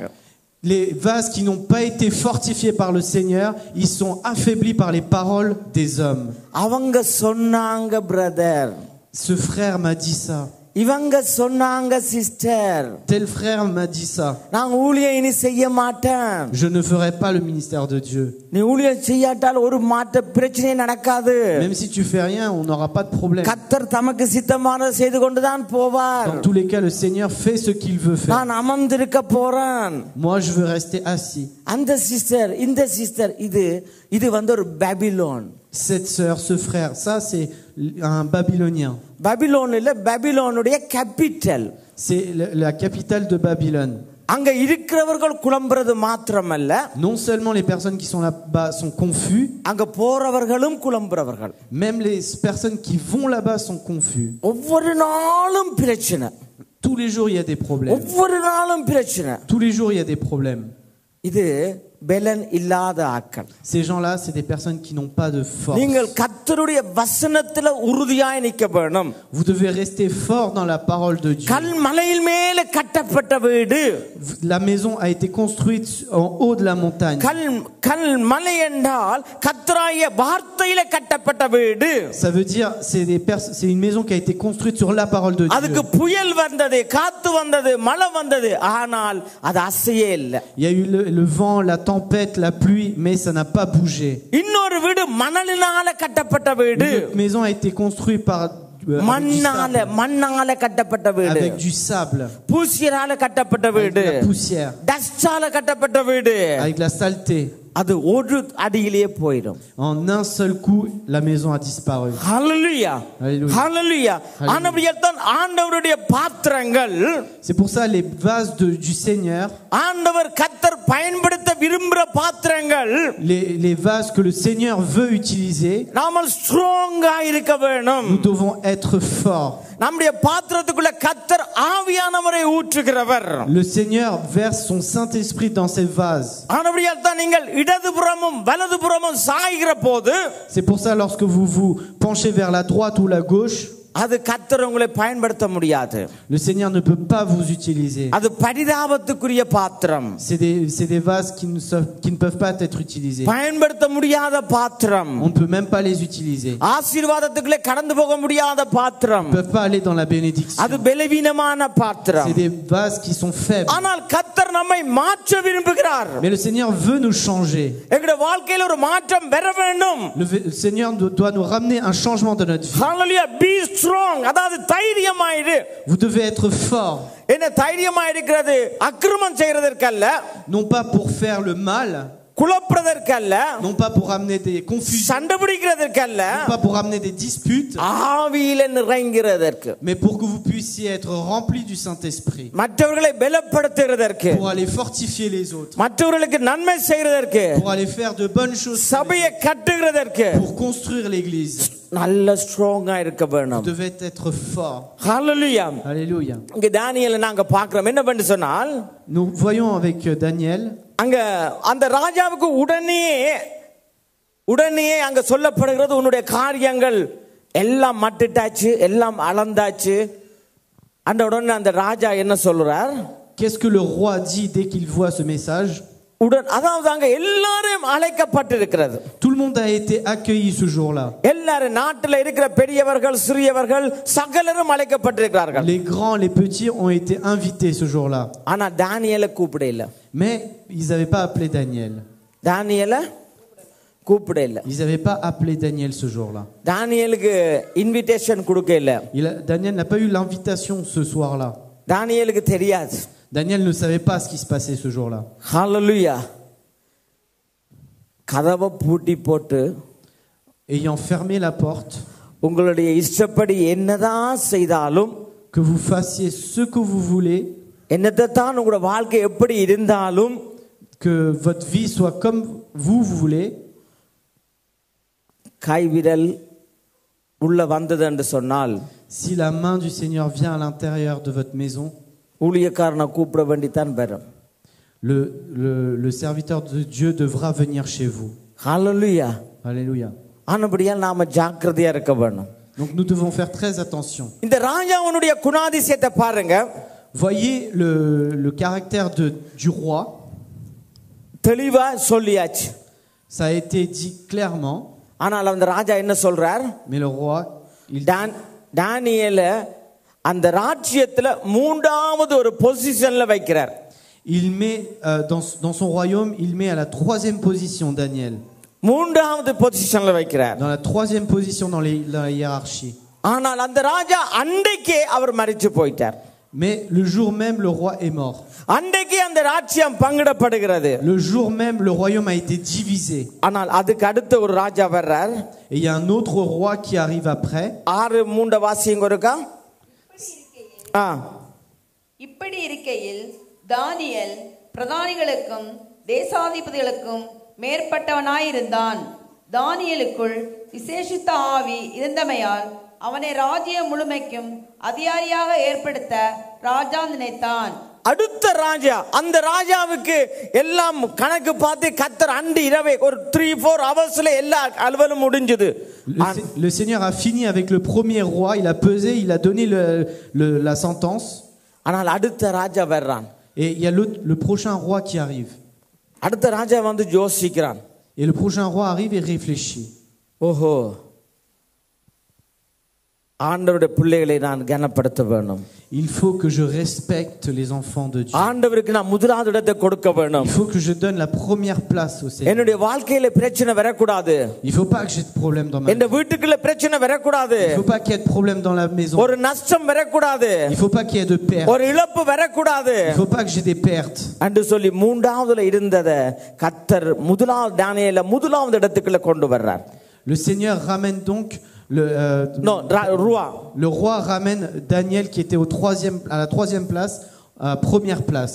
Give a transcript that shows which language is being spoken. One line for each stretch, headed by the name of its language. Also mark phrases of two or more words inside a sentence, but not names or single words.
French: Les vases qui n'ont pas été fortifiés par le Seigneur, ils sont affaiblis par les paroles des hommes.
Tamil: அவங்க சொன்னாங்க பிரதர்,
French: Ce frère m'a dit ça.
Tamil: இவங்க சொன்னாங்க சிஸ்டர்,
French: Tel frère m'a dit ça.
Tamil: நான் ஊழியம் இனி செய்ய மாட்டேன்.
French: Je ne ferai pas le ministère de Dieu.
Tamil: நீ ஊழியம் செய்யாட்டால் ஒரு மாற்ற பிரச்சனை நடக்காது.
French: Même si tu fais rien, on n'aura pas de problème.
Tamil: கர்த்தர் தமக்கு சித்தமானதை செய்து கொண்டுதான் போவார்.
French: Dans tous les cas, le Seigneur fait ce qu'il veut faire.
Tamil: நான் அமர்ந்திருக்க போறேன்.
French: Moi, je veux rester assis.
Tamil: அந்த சிஸ்டர், இந்த சிஸ்டர், இது வந்து ஒரு பாபிலோன்.
French: Cette sœur, ce frère, ça c'est un Babylonien.
Tamil: பாபிலோன் இல்ல, பாபிலோனுடைய கேபிட்டல்.
French: C'est la capitale de Babylone.
Tamil: அங்க இருக்கிறவர்கள் குழம்புறது மாத்திரமல்ல,
French: Non seulement les personnes qui sont là-bas sont confus,
Tamil: அங்க போறவர்களும் குழம்புறவர்கள்.
French: même les personnes qui vont là-bas sont confus.
Tamil: ஒவ்வொரு நாளும் பிரச்சனை,
French: Tous les jours, il y a des problèmes.
Tamil: ஒவ்வொரு நாளும் பிரச்சனை.
French: Tous les jours, il y a des problèmes.
Tamil: இது பெலன் இல்லாத ஆட்கள்.
French: Ces gens-là, c'est des personnes qui n'ont pas de force.
Tamil: நீங்கள் கர்த்தருடைய வசனத்துல உறுதியாய் நிற்க வேணும்.
French: Vous devez rester fort dans la parole de Dieu.
Tamil: கல் மலையின் மேல கட்டப்பட்ட வீடு,
French: La maison a été construite en haut de la montagne.
Tamil: கல் மலை என்றால் கர்த்தராகிய வார்த்தையில கட்டப்பட்ட வீடு.
French: Ça veut dire c'est une maison qui a été construite sur la parole de Dieu.
Tamil: அதுக்கு புயல் வந்தது, காத்து வந்தது, மழை வந்தது, ஆனால் அது அசையே இல்லை.
French: Il y a eu le vent, la tempête, la pluie, mais ça n'a pas bougé.
Tamil: இன்னொரு வீடு மணலினால கட்டப்பட்ட வீடு.
French: Une maison a été construite par
Tamil: மண்ணால கட்டப்பட்ட வீடு,
French: avec du sable,
Tamil: பூசியரால கட்டப்பட்ட
French: avec
Tamil: வீடு,
French: de la poussière,
Tamil: டஸ்டால கட்டப்பட்ட வீடு.
French: avec la saleté.
Tamil: அது ஒரு அடியிலேயே போயிடும்.
French: En un seul coup, la maison a disparu.
Tamil: ஹல்லேலூயா,
French: Alléluia.
Tamil: ஹல்லேலூயா. ஆண்டவருடைய ஆண்டவருடைய பாத்திரங்கள்,
French: C'est pour ça les vases du Seigneur,
Tamil: ஆண்டவர் கர்த்தர் பயன்படுத்த விரும்புகிற பாத்திரங்கள்,
French: les vases que le Seigneur veut utiliser,
Tamil: நாம ஸ்ட்ராங்கா இருக்க வேணும்.
French: nous devons être forts.
Tamil: நம்முடைய பாத்திரத்துக்குள்ள கர்த்தர் ஆவியானவரை ஊற்றுகிறவர்.
French: Le Seigneur verse son Saint-Esprit dans ces vases.
Tamil: ஆனபடியால் தான் நீங்கள் இடதுபுறமும் வலதுபுறமும் சாய்கிற போது,
French: C'est pour ça lorsque vous vous penchez vers la droite ou la gauche,
Tamil: அது கர்த்தர் உங்களை பயன்படுத்த முடியாது.
French: le Seigneur ne peut pas vous utiliser.
Tamil: அது பரிதாபத்துக்குரிய பாத்திரம்,
French: C'est des vases qui ne peuvent pas être utilisés.
Tamil: பயன்படுத்த முடியாத பாத்திரம்,
French: On ne peut même pas les utiliser.
Tamil: ஆசீர்வாதத்துக்குள்ளே கடந்து போக முடியாத பாத்திரம்,
French: Ils ne peuvent pas aller dans la bénédiction.
Tamil: அது பலவீனமான பாத்திரம்.
French: C'est des vases qui sont faibles.
Tamil: ஆனால் கர்த்தர் நம்மை மாற்ற விரும்புகிறார்.
French: Mais le Seigneur veut nous changer.
Tamil: எங்களுடைய வாழ்க்கையில் ஒரு மாற்றம் வர வேண்டும்.
French: Le Seigneur doit nous ramener un changement de notre vie.
Tamil: ஹல்லேலூயா.
English: Be strong,
Tamil: அதாவது தைரியமாயிரு.
French: Vous devez être fort.
Tamil: என்ன தைரியமா இருக்கிறது? அக்கிரமம் செய்யறதற்கல்ல,
French: Non pas pour faire le mal,
Tamil: குழப்பறதற்கல்ல,
French: non pas pour amener des confusions,
Tamil: சண்டை பிடிக்கிறதற்கல்ல,
French: non pas pour amener des disputes,
Tamil: ஆவியில நிறைங்கிறதற்கு,
French: mais pour que vous puissiez être remplis du Saint-Esprit,
Tamil: மற்றவர்களை பலப்படுத்துகிறதற்கு,
French: pour aller fortifier les autres,
Tamil: மற்றவர்களுக்கு நன்மை செய்யறதற்கு,
French: pour aller faire de bonnes choses,
Tamil: சபையை கட்டுகிறதற்கு
French: pour construire l'église.
Tamil: நல்ல ஸ்ட்ராங்கா இருக்க
French: Vous
Tamil: வேணும்.
French: devez être fort.
Tamil: ஹல்லேலூயா.
French: Alléluia.
Tamil: இங்க தானியேலை நாங்க பார்க்கிறோம். என்ன பண்ணி சொன்னால்,
French: Nous voyons avec Daniel,
Tamil: அங்க அந்த ராஜாவுக்கு உடனே அங்க சொல்லப்படுகிறது, உன்னுடைய காரியங்கள் எல்லாம் மட்டிட்டாச்சு, எல்லாம் அளந்தாச்சு. அந்த உடனே அந்த ராஜா என்ன சொல்றார்?
French: qu'est-ce que le roi dit dès qu'il voit ce message?
Tamil: அதாவது அங்க எல்லாரும் அழைக்கப்பட்டிருக்கிறது.
French: Tout le monde a été accueilli ce jour-là.
Tamil: எல்லாரும் நாட்டில் இருக்கிற பெரியவர்கள் சிறியவர்கள் சகலரும் அழைக்கப்பட்டிருக்கிறார்கள்.
French: Les grands, les petits ont été invités ce jour-là.
Tamil: ஆனா தானியேலை கூப்பிட இல்ல.
French: Mais ils n'avaient pas appelé Daniel.
Tamil: தானியேலை கூப்பிட இல்ல.
French: Ils n'avaient pas appelé Daniel ce jour-là.
Tamil: தானியேலுக்கு இன்விடேஷன் கொடுக்க இல்ல.
French: Daniel n'a pas eu l'invitation ce soir-là.
Tamil: தானியேலுக்கு தெரியாது.
French: Daniel ne savait pas ce qui se passait ce jour-là.
Tamil: ஹல்லேலூயா. கதவை பூட்டி போட்டு
French: Ayant fermé la porte,
Tamil: உங்களுடைய இஷ்டப்படி என்னதான் செய்தாலும்,
French: que vous fassiez ce que vous voulez,
Tamil: என்னதான் உங்களுடைய வாழ்க்கை எப்படி இருந்தாலும்,
French: que votre vie soit comme vous voulez,
Tamil: கைவிரல் உள்ள வந்தது என்று சொன்னால்,
French: si la main du Seigneur vient à l'intérieur de votre maison,
Tamil: ஊழியக்காரனை கூப்பிட வேண்டித்தான் வரும்.
French: le serviteur de Dieu devra venir chez vous.
Tamil: ஹல்லேலூயா.
French: Alléluia.
Tamil: ஆனபடியால் நாம ஜாக்கிரதையா இருக்க வேணும்.
French: Donc nous devons faire très attention.
Tamil: இந்த ராஜாவுடைய குணாதிசயத்தை பாருங்க.
French: Voyez le caractère du roi.
Tamil: தெளிவா சொல்லியாச்சு.
French: Ça a été dit clairement.
Tamil: ஆனால் அந்த ராஜா என்ன சொல்றார்?
French: Mais le roi,
Tamil: தானியேல அந்த ராஜ்யத்துல மூன்றாவது ஒரு பொசிஷன்ல வைக்கிறார்.
French: il met dans son royaume, il met à la 3e position Daniel.
Tamil: மூன்றாவது பொசிஷன்ல வைக்கிறார்.
French: Dans la 3e position dans la hiérarchie.
Tamil: ஆனால் அந்த ராஜா அன்றைக்கே அவர் மரிச்சு போயிட்டார்.
French: Mais le jour même le roi est mort.
Tamil: அன்றைக்கே அந்த ராஜ்யம் பங்கிடப்படுகிறது.
French: Le jour même le royaume a été divisé.
Tamil: ஆனால் அதுக்கு அடுத்த ஒரு ராஜா வர்றார்.
French: Et il y a un autre roi qui arrive après.
Tamil: 6:3 வாசிங்க இருக்கா? இப்படி இருக்கையில் தானியேல் பிரதானிகளுக்கும் தேசாதிபதிகளுக்கும் மேற்பட்டவனாயிருந்தான். தானியேலுக்குள் விசேஷித்த ஆவி இருந்தமையால் அவனை ராஜ்யம் முழுமைக்கும் அதிகாரியாக ஏற்படுத்த ராஜா நினைத்தான். அடுத்த ராஜா, அந்த ராஜாவுக்கு எல்லாம் கணக்கு பார்த்து கர்த்தர் அன்று இரவே ஒரு 3-4 ஹவர்ஸ்ல எல்லா அலுவலும் முடிஞ்சது.
French: Le Seigneur a fini avec le premier roi, il a pesé, il a donné la sentence.
Tamil: ஆனால் அடுத்த ராஜா வர்றான்.
French: Et il y a le prochain roi qui arrive.
Tamil: அடுத்த ராஜா வந்து யோசிக்கிறான்.
French: Et le prochain roi arrive et réfléchit.
Tamil: ஓஹோ, ஆண்டவருடைய பிள்ளைகளை நான் கனப்படுத்த வேண்டும்.
French: Il faut que je respecte les enfants de Dieu.
Tamil: ஆண்டவருக்கு நான் முதலாவது இடத்தை கொடுக்க வேண்டும்.
French: Il faut que je donne la première place au Seigneur.
Tamil: என்னுடைய வாழ்க்கையில பிரச்சனை வரக்கூடாது.
French: Il faut pas que j'ai de problème dans ma vie.
Tamil: இந்த வீட்டுக்குள்ள பிரச்சனை வரக்கூடாது.
French: Il faut pas qu'il y ait de problème dans la maison.
Tamil: ஒரு நஷ்டம் வரக்கூடாது.
French: Il faut pas qu'il y ait de pertes.
Tamil: ஒரு இழப்பு வரக்கூடாது.
French: Il faut pas que j'ai des pertes.
Tamil: என்று சொல்லி மூன்றாவதுல இருந்தத கர்த்தர் முதலாவது தானியேல முதலாவது இடத்துக்குள்ள கொண்டு வர்றார்.
French: Le Seigneur ramène donc le roi ramène Daniel qui était à la 3e place, à la première place.